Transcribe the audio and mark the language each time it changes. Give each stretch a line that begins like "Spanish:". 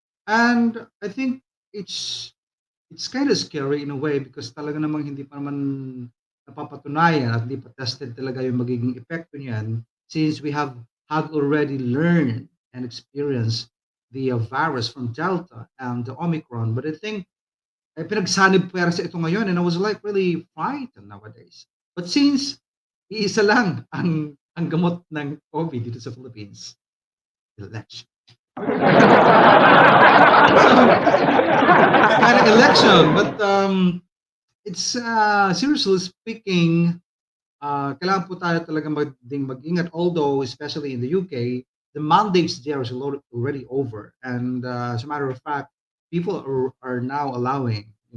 English: And I think it's kind of scary in a way because
Filipino: talaga namang hindi pa naman napapatunayan at hindi pa tested talaga yung magiging epekto niyan,
English: since we had already learned and experienced the virus from Delta and the Omicron. But I think
Filipino: pinagsanib pwersa ito ngayon,
English: and I was like really frightened nowadays. But since
Filipino: iisa lang ang gamot ng COVID dito sa Philippines, election.
English: So, it's kind of election, but it's seriously speaking,
Filipino: kailangan po tayo talaga mag-ingat,
English: although especially in the UK, the mandates there is already over, and as a matter of fact, people are now allowing,